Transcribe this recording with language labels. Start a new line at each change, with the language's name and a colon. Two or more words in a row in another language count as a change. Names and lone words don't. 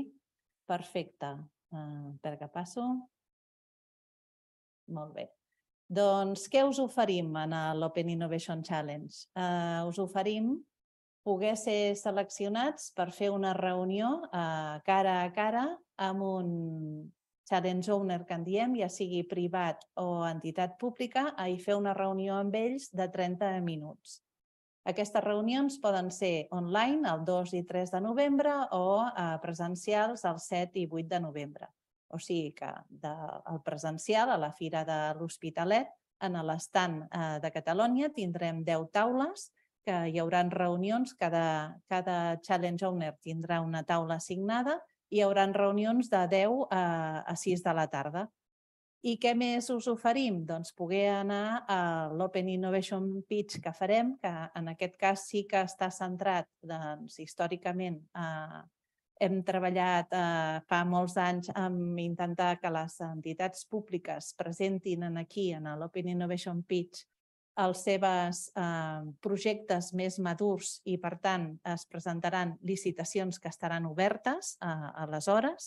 Catalan: Perfecte. Per què passo? Molt bé. Doncs què us oferim en l'Open Innovation Challenge? Us oferim poder ser seleccionats per fer una reunió cara a cara amb un
English: challenge owner
Catalan: que en diem, ja sigui privat o entitat pública, i fer una reunió amb ells de 30 minuts. Aquestes reunions poden ser online el 2 i 3 de novembre o presencials el 7 i 8 de novembre. O sigui que el presencial a la Fira de l'Hospitalet, en l'estand de Catalunya, tindrem 10 taules, que hi haurà reunions, cada
English: challenge owner
Catalan: tindrà una taula assignada i hi haurà reunions de 10 a 6 de la tarda. I què més us oferim? Doncs poder anar a l'Open Innovation Pitch que farem, que en aquest cas sí que està centrat històricament. Hem treballat fa molts anys en intentar que les entitats públiques presentin aquí, en l'Open Innovation Pitch, els seus projectes més madurs i, per tant, es presentaran licitacions que estaran obertes aleshores.